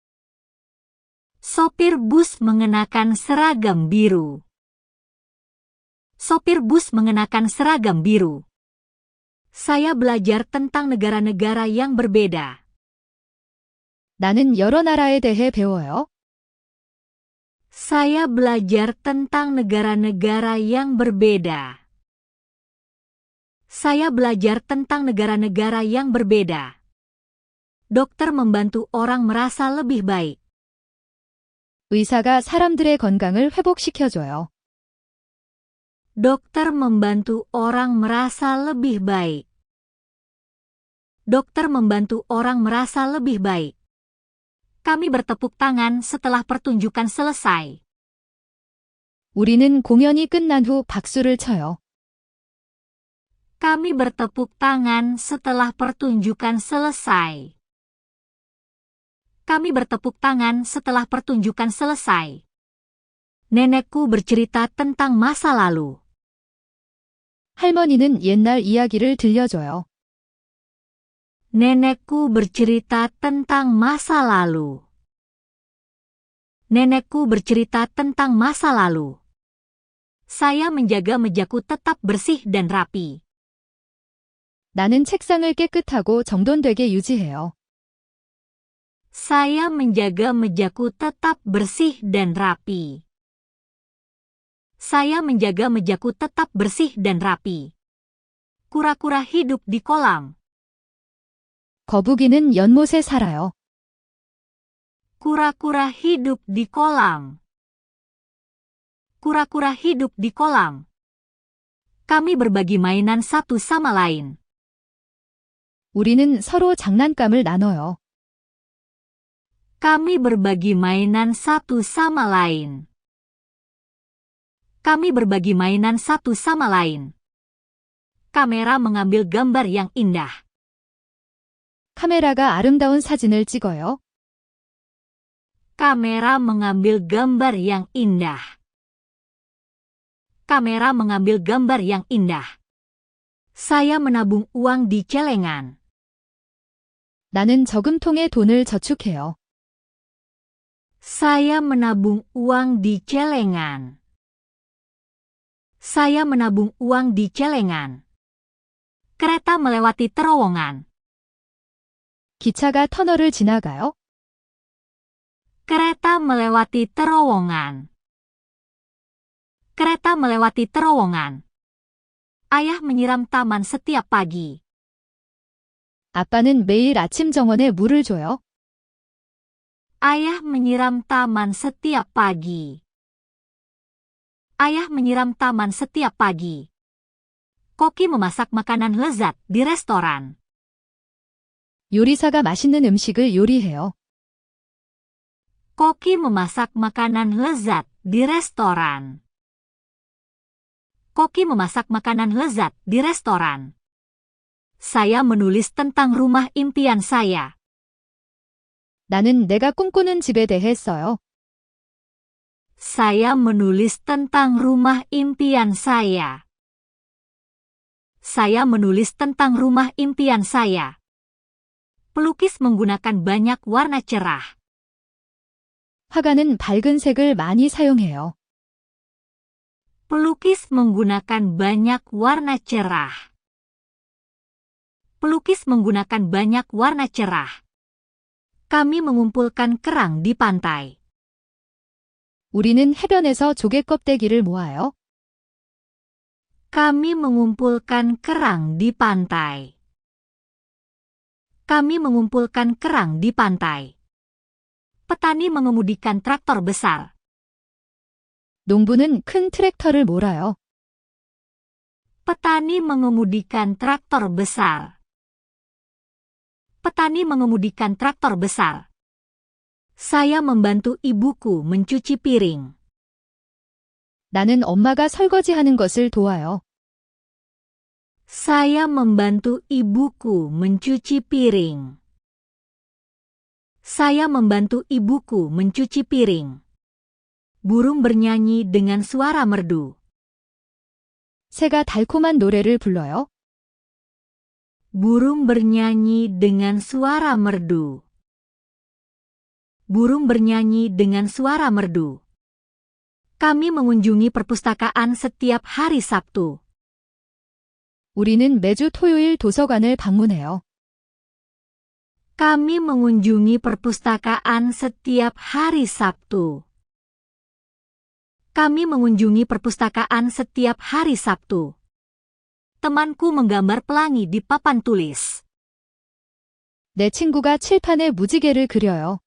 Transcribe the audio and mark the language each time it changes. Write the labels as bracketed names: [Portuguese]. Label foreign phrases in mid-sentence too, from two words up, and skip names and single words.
[Indonesian] Sopir bus mengenakan seragam biru. Sopir bus mengenakan seragam biru. Saya belajar tentang negara-negara yang berbeda. [Korean] 나는 여러 나라에 대해 배워요. [Indonesian] Saya belajar tentang negara-negara yang berbeda. Saya belajar tentang negara-negara yang berbeda. Dokter membantu orang merasa lebih baik. [Korean] 의사가 사람들의 건강을 회복시켜줘요. [Indonesian] Dokter membantu orang merasa lebih baik. Dokter membantu orang merasa lebih baik. Kami bertepuk tangan setelah pertunjukan selesai. [Korean] 우리는 공연이 끝난 후 박수를 쳐요. [Indonesian] Kami bertepuk tangan setelah pertunjukan selesai. Kami bertepuk tangan setelah pertunjukan selesai. Nenekku bercerita tentang masa lalu. [Korean] 할머니는 옛날 이야기를 들려줘요. [Indonesian] Nenekku bercerita tentang masa lalu. Nenekku bercerita tentang masa lalu. Saya menjaga mejaku tetap bersih dan rapi. [Korean] 나는 책상을 깨끗하고 정돈되게 유지해요. [Indonesian] Saya menjaga mejaku tetap bersih dan rapi. Saya menjaga mejaku tetap bersih dan rapi. Kura-kura hidup di kolam. [Korean] 거북이는 연못에 살아요. [Indonesian] Kura-kura hidup di kolam. Kura-kura hidup di kolam. Kami berbagi mainan satu sama lain. [Korean] 우리는 서로 장난감을 나눠요. [Indonesian] Kami berbagi mainan satu sama lain. Kami berbagi mainan satu sama lain. Kamera mengambil gambar yang indah. [Korean] 카메라가 아름다운 사진을 찍어요. [Indonesian] Kamera mengambil gambar yang indah. Kamera mengambil gambar yang indah. Saya menabung uang di celengan. [Korean] 나는 저금통에 돈을 저축해요. [Indonesian] Saya menabung uang di celengan. Saya menabung uang di celengan. Kereta melewati terowongan. [Korean] 기차가 터널을 지나가요. [Indonesian] Kereta melewati terowongan. Kereta melewati terowongan. Ayah menyiram taman setiap pagi. [Korean] 아빠는 매일 아침 정원에 물을 줘요. [Indonesian] Ayah menyiram taman setiap pagi. Ayah menyiram taman setiap pagi. Koki memasak makanan lezat di restoran. [Korean] 요리사가 맛있는 음식을 요리해요. [Indonesian] Koki memasak makanan lezat di restoran. Koki memasak makanan lezat di restoran. Saya menulis tentang rumah impian saya. [Korean] 나는 내가 꿈꾸는 집에 대해 써요. [Indonesian] Saya menulis tentang rumah impian saya. Saya menulis tentang rumah impian saya. Pelukis menggunakan banyak warna cerah. [Korean] 화가는 밝은 색을 많이 사용해요. [Indonesian] Pelukis menggunakan banyak warna cerah. Pelukis menggunakan banyak warna cerah. Kami mengumpulkan kerang di pantai. [Korean] 우리는 해변에서 조개 껍데기를 모아요. [Indonesian] Kami mengumpulkan kerang di pantai. Kami mengumpulkan kerang di pantai. Petani mengemudikan traktor besar. [Korean] 농부는 큰 트랙터를 몰아요. [Indonesian] Petani mengemudikan traktor besar. Petani mengemudikan traktor besar. Saya membantu ibuku mencuci piring. [Korean] 나는 엄마가 설거지하는 것을 도와요. [Indonesian] Saya membantu ibuku mencuci piring. Saya membantu ibuku mencuci piring. Burung bernyanyi dengan suara merdu. [Korean] 새가 달콤한 노래를 불러요. [Indonesian] Burung bernyanyi dengan suara merdu. Burung bernyanyi dengan suara merdu. Kami mengunjungi perpustakaan setiap hari Sabtu. [Korean] 우리는 매주 토요일 도서관을 방문해요. [Indonesian] Kami mengunjungi perpustakaan setiap hari Sabtu. Kami mengunjungi perpustakaan setiap hari Sabtu. Temanku menggambar pelangi di papan tulis. [Korean] 내 친구가 칠판에 무지개를 그려요.